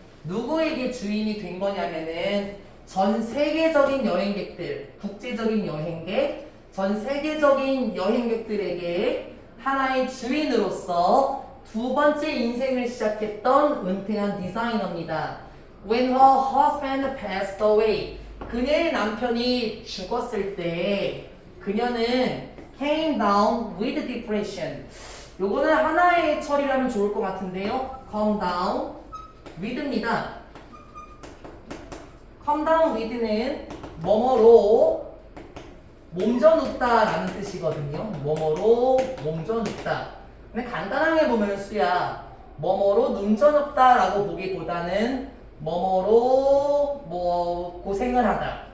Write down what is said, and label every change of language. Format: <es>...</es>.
<ko>누구에게 주인이 된 거냐면은 전 세계적인 여행객들, 국제적인 여행객, 전 세계적인 여행객들에게 하나의 주인으로서 두 번째 인생을 시작했던 은퇴한 디자이너입니다.</ko> <en>When her husband passed away,</en> <ko>그녀의 남편이 죽었을 때 그녀는</ko> <en>came down with depression.</en> <ko>요거는 하나의 처리라면 좋을 것 같은데요.</ko> <en>come down with입니다. come down with</en> <ko>는 뭐뭐로 몸져 눕다라는 뜻이거든요. 뭐뭐로 몸져 눕다. 근데 간단하게 보면 수야 뭐뭐로 눈져 눕다라고 보기보다는 뭐뭐로 뭐 고생을 하다.</ko>